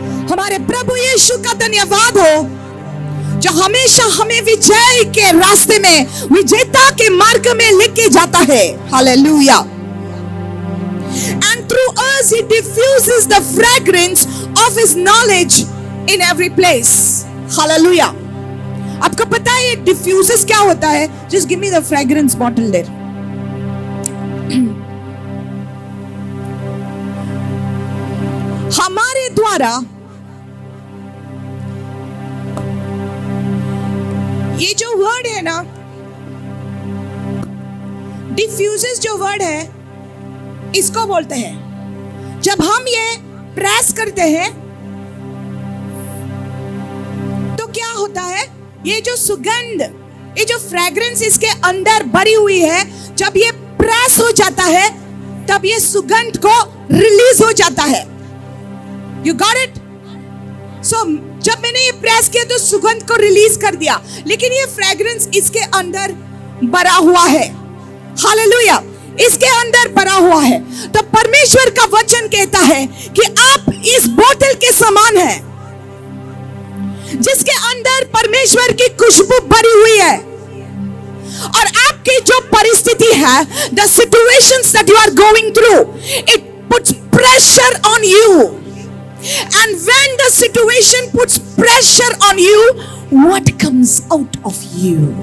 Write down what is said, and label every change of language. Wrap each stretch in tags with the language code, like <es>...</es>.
<hi>हमारे प्रभु यीशु का धन्यवाद हो जो हमेशा हमें विजय के रास्ते में, विजेता के मार्ग में लेके जाता है। Hallelujah.</hi> <en>And through us he diffuses the fragrance of his knowledge in every place. Hallelujah.</en> <hi>आपको पता है ये diffuses क्या होता है?</hi> <en>Just give me the fragrance bottle there.</en> <hi>हमारे द्वारा ये जो वर्ड है ना, डिफ्यूजेस जो वर्ड है, इसको बोलते हैं जब हम ये प्रेस करते हैं तो क्या होता है, ये जो सुगंध, ये जो फ्रेग्रेंस इसके अंदर भरी हुई है, जब ये प्रेस हो जाता है तब ये सुगंध को रिलीज हो जाता है।</hi> <en>You got it? So</en> <hi>जब मैंने ये प्रेस किया तो सुगंध को रिलीज कर दिया, लेकिन ये फ्रेग्रेंस इसके अंदर भरा हुआ है। हालेलुया, इसके अंदर भरा हुआ है। तो परमेश्वर का वचन कहता है कि आप इस बोतल के समान हैं जिसके अंदर परमेश्वर की खुशबू भरी हुई है। और आपकी जो परिस्थिति है,</hi> <en>the situations that you are going through, it puts pressure on you. And when the situation puts pressure on you, what comes out of you?</en>